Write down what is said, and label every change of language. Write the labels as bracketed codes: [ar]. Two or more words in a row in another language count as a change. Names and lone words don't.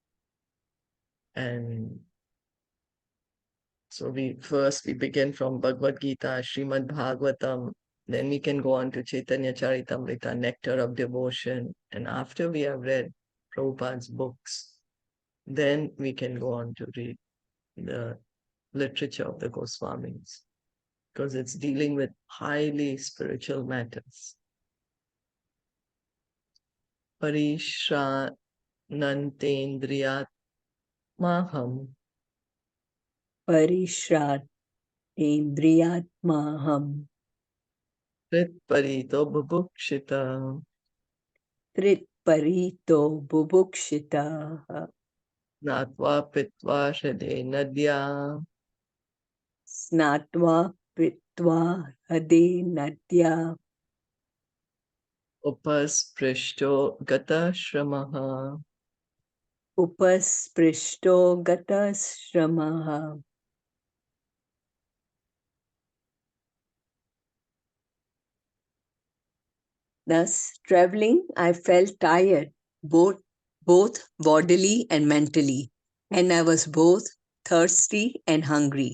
[en] And so we begin from Bhagavad Gita, Srimad Bhagavatam, then we can go on to Caitaniya Caritamita, Nectar of Devotion. And after we have read Prabhupada's books, then we can go on to read the literature of the Goswamis, because it's dealing with highly spiritual matters. [sa] Parishranantendriyatmaham Parishratendriyatmaham Pritparito bubukshita Tritparito bubukshita Natva pitva shade nadya Snatva pitva hade nadya Upasprishto gata shramaha. Upasprishto gatashramaha. [en] Thus, traveling, I felt tired, both bodily and mentally, and I was both thirsty and hungry.